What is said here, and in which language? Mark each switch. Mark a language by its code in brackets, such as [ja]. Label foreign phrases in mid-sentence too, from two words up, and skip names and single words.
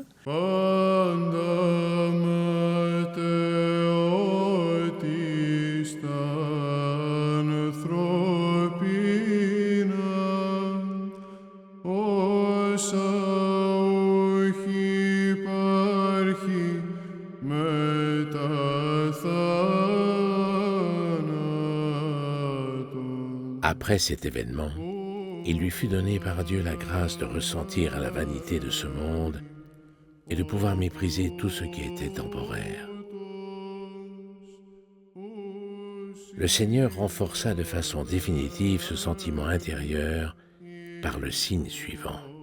[el] Πάντα ματαιότης τα ανθρώπινα, όσα όχι υπάρχει μετά θάνατον. [fr] Après cet événement, il lui fut donné par Dieu la grâce de ressentir la vanité de ce monde et de pouvoir mépriser tout ce qui était temporaire. Le Seigneur renforça de façon définitive ce sentiment intérieur par le signe suivant.